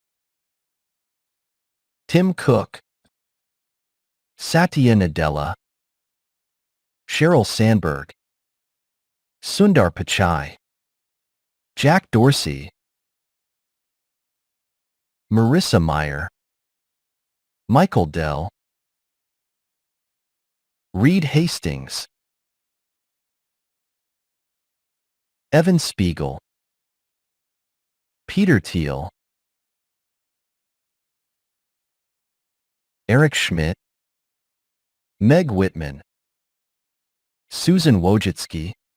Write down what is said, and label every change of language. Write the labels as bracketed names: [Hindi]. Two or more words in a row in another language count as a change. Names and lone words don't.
[English] Tim Cook, Satya Nadella, Sheryl Sandberg, Sundar Pichai, Jack Dorsey, Marissa Mayer, Michael Dell, Reed Hastings, Evan Spiegel, Peter Thiel, Eric Schmidt, Meg Whitman, Susan Wojcicki,